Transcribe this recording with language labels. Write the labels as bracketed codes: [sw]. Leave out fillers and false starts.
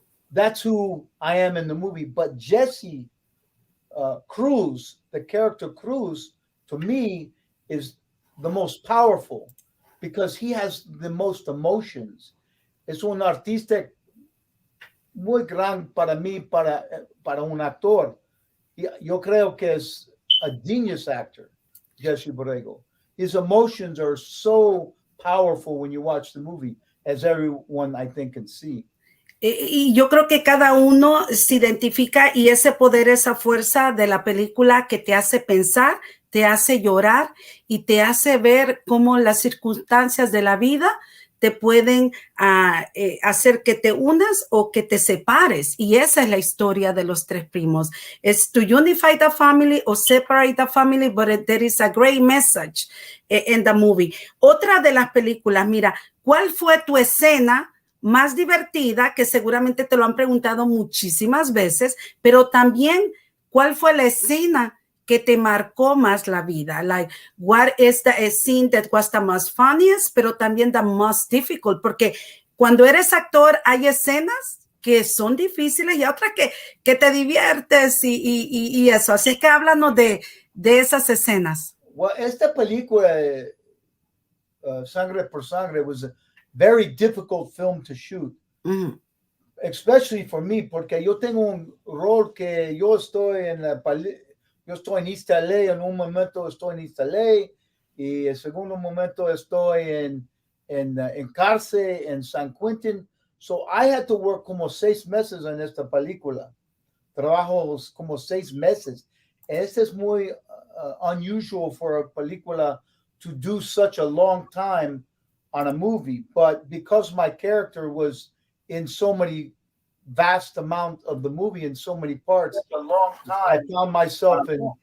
[en] That's who I am in the movie. But Jesse Cruz, the character Cruz, to me, is the most powerful because he has the most emotions. [es] Es un artista muy grande para mí, para un actor. Yo creo que es [en] a genius actor, [es] Jesse Borrego. [en] His emotions are so powerful when you watch the movie, as everyone, I think, can see. [es] Y yo creo que cada uno se identifica y ese poder, esa fuerza de la película que te hace pensar, te hace llorar y te hace ver cómo las circunstancias de la vida te pueden hacer que te unas o que te separes. Y esa es la historia de los 3 primos. [en] It's to unify the family or separate the family, but there is a great message in the movie. [es] Otra de las películas, mira, ¿cuál fue tu escena más divertida? Que seguramente te lo han preguntado muchísimas veces, pero también, ¿cuál fue la escena que te marcó más la vida? [en] Like, what is the scene that was the most funniest, [es] pero también [en] the most difficult? [es] Porque cuando eres actor hay escenas que son difíciles y otras que te diviertes y eso. Así es que háblanos de esas escenas. [en] Well, [es] esta película, [en] Sangre por Sangre, was a very difficult film to shoot. Mm-hmm. Especially for me, [es] porque yo tengo un rol que yo estoy en East LA, en un momento estoy en East LA, y el segundo momento estoy en cárcel, en San Quintín. [en] So I had to work [es] como 6 meses en esta película. Trabajo como 6 meses. Este es muy [en] unusual for a película to do such a long time on a movie, but because my character was in so many vast amount of the movie in so many parts, a long time, I found myself in.